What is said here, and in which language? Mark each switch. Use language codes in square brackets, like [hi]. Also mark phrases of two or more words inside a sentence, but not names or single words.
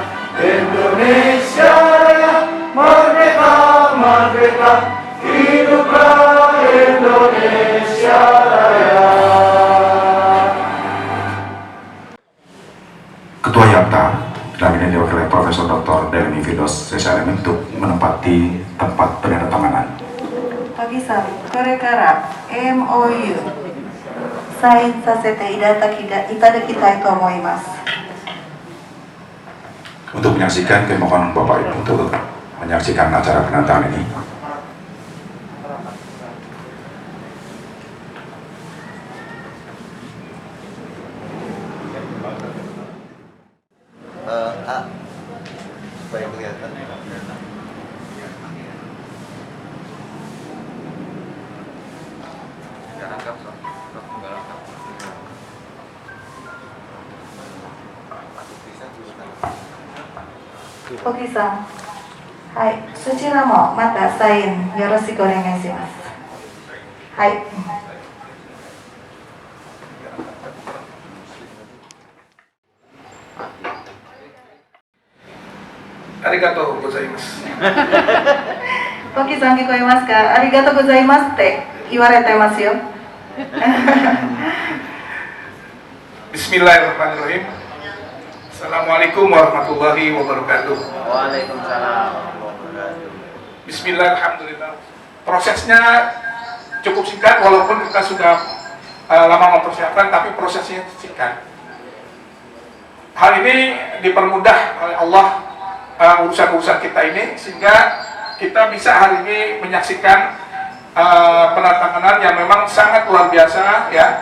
[id] Indonesia Raya, merdeka, merdeka, hiduplah Indonesia Raya. Ketua YAPTA dalam ini diwakili oleh Profesor Dr. Delami Firdaus SHMM untuk menempati tempat penandatanganan. [ja] ポキさん、これからMOUサインさせていただきたいと思います. [id] Untuk menyaksikan, kami mohon Bapak Ibu untuk menyaksikan acara penandatanganan ini. Supaya kelihatan. [ja] Koki-san, はい、そちらもまたサインよろしくお願いします。はい。ありがとうございます。コキさん聞こえますか？ありがとうございますって言われてますよ。 [ar] بسم الله الرحمن الرحيم. السلام عليكم ورحمة الله وبركاته. وعليكم السلام ورحمة الله وبركاته. بسم الله، الحمد لله. [id] Prosesnya cukup singkat, walaupun kita sudah lama mempersiapkan, tapi prosesnya singkat. Hal ini dipermudah oleh Allah urusan-urusan kita ini, sehingga kita bisa hari ini menyaksikan penandatanganan yang memang sangat luar biasa, ya.